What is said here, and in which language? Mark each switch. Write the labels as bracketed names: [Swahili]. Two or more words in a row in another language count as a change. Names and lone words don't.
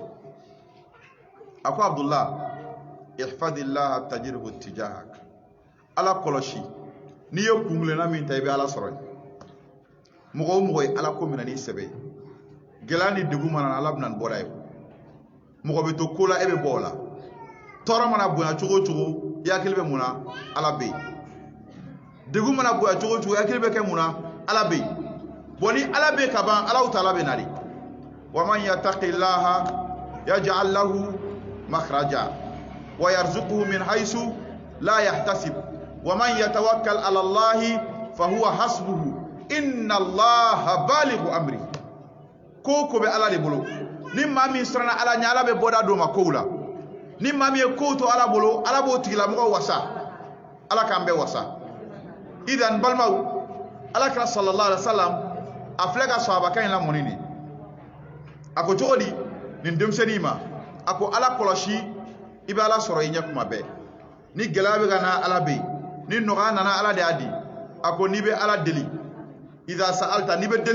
[Bambara] a ko Abdullahi [Arabic] احفظ الله تجده تجاهك [Bambara] ala kɔlɔsi n'i ye kungilenna min ta i bɛ ala sɔrɔ yen mɔgɔ o mɔgɔ ye ala ko minɛ n'i sɛbɛ ye gɛlɛya ni degun mana na ala bɛna nin bɔra ye mɔgɔ bɛ to ko la e bɛ bɔ o la tɔɔrɔ mana bonya cogo o cogo i hakili bɛ mun na ala bɛ yen degun mana bonya cogo o cogo i hakili bɛ kɛ mun na ala bɛ yen bon ni ala bɛ yen ka ban Alahu Taala bɛ na de [Arabic] ومن يتق الله يجعل له مخرجا ويرزقه من حيث لا يحتسب ومن يتوكل على الله فهو حسبه إن الله بالغ أمره [Bambara] ko ko bɛ ala de bolo ni maa min siranna ala ɲɛ ala bɛ bɔda d'o ma kow la ni maa min ye kow to ala bolo ala b'o tigilamɔgɔ wasa ala k'an bɛɛ wasa idan balimaw ala kɛra [Arabic] صلى الله عليه وسلم [Bambara] a filɛ ka sahabakan in lamɔni de a ko cogo di nin denmisɛnnin ma ako ala kɔlɔsi i bɛ ala sɔrɔ i ɲɛ kuma bɛɛ ni gɛlɛya bɛ ka na ala bɛ yen ni nɔgɔya nana ala de y'a di a ko n'i bɛ ala deli [Arabic] إذا سألت [Bambara] n'i bɛ